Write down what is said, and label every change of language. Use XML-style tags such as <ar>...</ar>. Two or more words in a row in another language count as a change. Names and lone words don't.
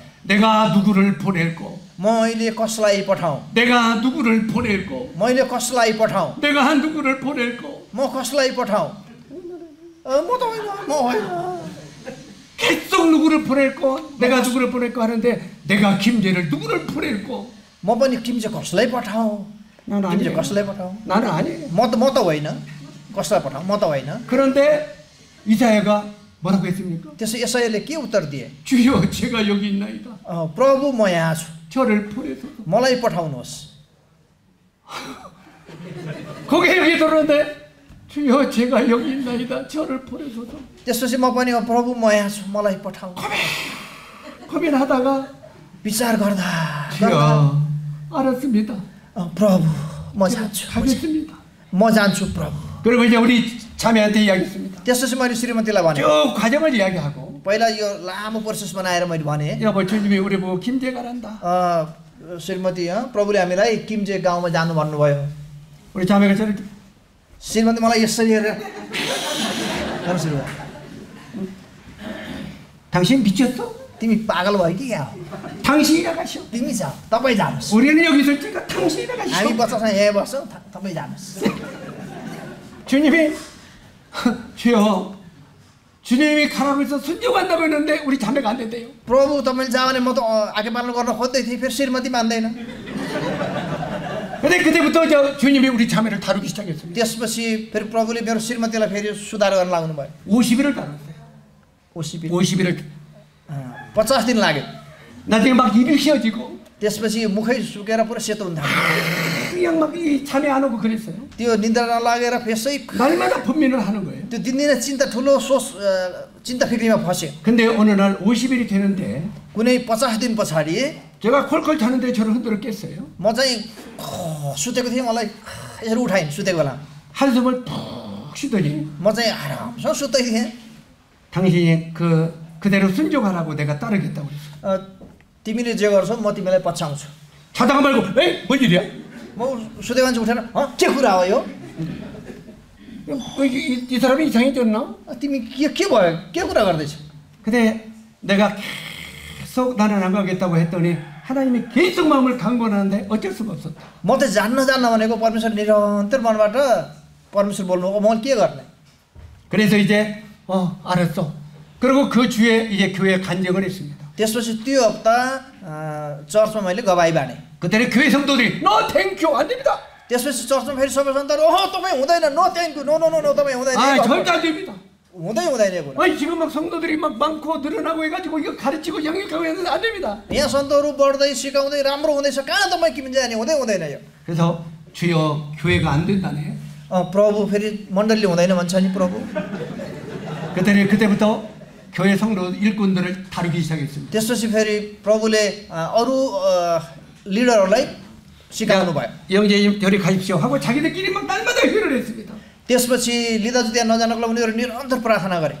<ko>내가 누구를 보낼고</ko> <ne>मैले कसलाई पठाउँ,</ne> <ko>내가 누구를 보낼고</ko> <ne>मैले कसलाई पठाउँ,</ne> <ko>내가 누구를 보낼고</ko> <ne>म कसलाई पठाउँ, म त होइन, म होइन।</ne> <ko>계속 누구를 보낼고 내가 누구를 보낼고 하는데 내가 김제를 누구를 보낼고</ko> <ne>म पनि किम्जे कसलाई पठाउँ,</ne> <ko>나는</ko> <ne>किम्जे</ne> <ko>아니에요.</ko> <ne>कसलाई पठाउँ,</ne> <ko>나는 아니에요.</ko> <ne>म त होइन, कसलाई पठाउँ, म त होइन।</ne> <ko>그런데 이사야가 뭐라고 했습니까?</ko> <ne>त्यसो यसैले के उत्तर दिए?</ne> <ko>주여 제가 여기 있나이다.</ko> <ne>प्रभु म यहाँ छु,</ne> <ko>저를 보내소서.</ko> <ne>मलाई पठाउनुहोस्।</ne> <ko>거기에 여기 들었는데 주여 제가 여기 있나이다. 저를 보내소서.</ko> <ne>त्यसपछि म पनि प्रभु म यहाँ छु, मलाई पठाउनु।</ne> <ko>고민하다가</ko> <ne>विचार गर्दा</ne> <ko>주여 알았습니다.</ko> <ne>प्रभु म जान्छु,</ne> <ko>가겠습니다.</ko> <ne>म जान्छु प्रभु।</ne> <ko>그리고 이제 우리 자매한테 이야기했습니다.</ko> <ne>त्यसपछि मैले श्रीमतीलाई भने,</ne> <ko>쭉 과정을 이야기하고</ko> <ne>पहिला यो लामो प्रोसेस बनाएर मैले भने,</ne> <ko>여보 주님이 우리 보고 김제 가란다.</ko> <ne>श्रीमती प्रभुले हामीलाई किम्जे गाउँमा जानु भन्नुभयो।</ne> <ko>우리 자매가 저를</ko> <ne>श्रीमती मलाई यसरी हेरेर गर्नु सुरु भयो,</ne> <ko>당신 미쳤어?</ko> <ne>तिमी पागल भयो कि क्या हो?</ne> <ko>당신이라 가시오.</ko> <ne>तिमी जाऊ, तपाईँ जानुहोस्,</ne> <ko>우리는 여기 있을 테니까 당신이라</ko> <ne>हामी</ne> <ko>가시오.</ko> <ne>बच्चासँग यहीँ बस्छौँ, तपाईँ जानुहोस्।</ne> <ko>주님이 주여 주님이 가라고 해서 순종한다고 했는데 우리 자매가 안 된대요.</ko> <ne>प्रभु तपाईँले जाओ भने म त आज्ञा पालन गर्न खोज्दै थिएँ, फेरि श्रीमती मान्दैन।</ne> <ko>근데 그때부터 주님이 우리 자매를 다루기 시작했습니다.</ko> <ne>त्यसपछि फेरि प्रभुले मेरो श्रीमतीलाई फेरि सुधार गर्न लाग्नु भयो।</ne> <ko>50일을 다뤘어요. 50일을</ko> <ne>50 दिन लाग्यो।</ne> <ko>나중에 막 입이 휘어지고</ko> <ne>त्यसपछि मुखै सुकेर पुरा सेतो हुन थाल्यो।</ne> <ko>그냥 막 이 잠이 안 오고 그랬어요.</ko> <ne>त्यो निद्रा नलागेर फेसै</ne> <ko>날마다 분민을 하는 거예요.</ko> <ne>त्यो दिनदिनै चिन्ता ठुलो चिन्ता फिक्रीमा फस्यो।</ne> <ko>근데 어느 날 50일이 되는데</ko> <ne>कुनै 50 दिन पछाडि</ne> <ko>제가 콜콜 자는데 저를 흔들어 깼어요.</ko> <ne>म चाहिँ सुतेको थिएँ, मलाई यसरी उठाइन् सुतेको बेला।</ne> <ko>한숨을 푹 쉬더니</ko> <ne>म चाहिँ आरामसँग सुत्दै थिएँ।</ne> <ko>당신이 그대로 순종하라고 내가 따르겠다고 그랬어요.</ko> <ne>तिमीले जे गर्छौ म तिमीलाई पछ्याउँछु।</ne> <ko>자다가 말고 에이 뭔 일이야?</ko> <ne>म सुतेको मान्छे उठेर के कुरा हो यो?</ne> <ko>이 사람이 이상해졌나?</ko> <ne>तिमी के भयो? के कुरा गर्दैछौ?</ne> <ko>근데 내가 계속 나는 안 가겠다고 했더니 하나님이 계속 마음을 강권하는데 어쩔 수가 없었다.</ko> <ne>म त जान्न भनेको परमेश्वर निरन्तर मनबाट परमेश्वर बोल्नु, म के गर्ने?</ne> <ko>그래서 이제 알았어. 그리고 그 주에 이제 교회 간증을 했습니다.</ko> <ne>त्यसपछि त्यो हप्ता चर्चमा मैले गवाई बाँडे।</ne> <ko>그때는 교회 성도들이 너 땡큐 안 됩니다.</ko> <ne>त्यसपछि चर्चमा फेरि सबै सन्तानहरू तपाईँ हुँदैन,</ne> <en>no thank you, no no no no</en> <ne>तपाईँ हुँदैन,</ne> <ko>절대 안 됩니다.</ko> <ne>हुँदैन यो कुरा।</ne> <ko>아니 지금 막 성도들이 막 많고 늘어나고 해가지고 이거 가르치고 양육하고 했는데 안 됩니다.</ko> <ne>यहाँ सन्तहरू बढ्दै सिकाउँदै राम्रो हुँदैछ, कहाँ तपाईँ किन जाने? हुँदैन यो।</ne> <ko>그래서 주여 교회가 안 된다네.</ko> <ne>प्रभु फेरि मण्डली हुँदैन भन्छ नि प्रभु।</ne> <ko>그때부터 교회 성도 일꾼들을 다루기 시작했습니다.</ko> <ne>त्यसपछि फेरि प्रभुले अरू लिडरहरूलाई सिकाउनु भयो।</ne> <ko>영재님 저리 가십시오 하고 자기들끼리 막 날마다 회의를 했습니다.</ko> <ne>त्यसपछि लिदाजु त्यहाँ नजानको लागि उनीहरू निरन्तर प्रार्थना गरे।</ne>